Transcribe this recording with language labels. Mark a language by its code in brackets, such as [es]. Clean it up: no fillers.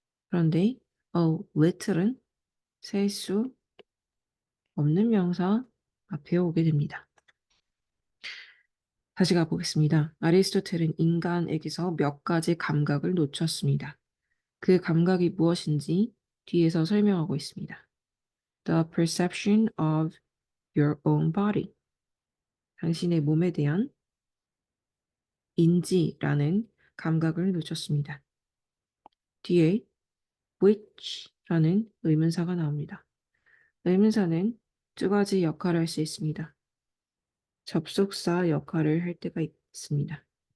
[ko] 그런데 a little은 셀 수 없는 명사 앞에 오게 됩니다. 다시 가보겠습니다. 아리스토텔은 인간에게서 몇 가지 감각을 놓쳤습니다. 그 감각이 무엇인지 뒤에서 설명하고 있습니다. [en] The perception of your own body. [ko] 당신의 몸에 대한 인지라는 감각을 놓쳤습니다. 뒤에 which라는 의문사가 나옵니다. 의문사는 두 가지 역할을 할 수 있습니다. 접속사 역할을 할 때가 있습니다.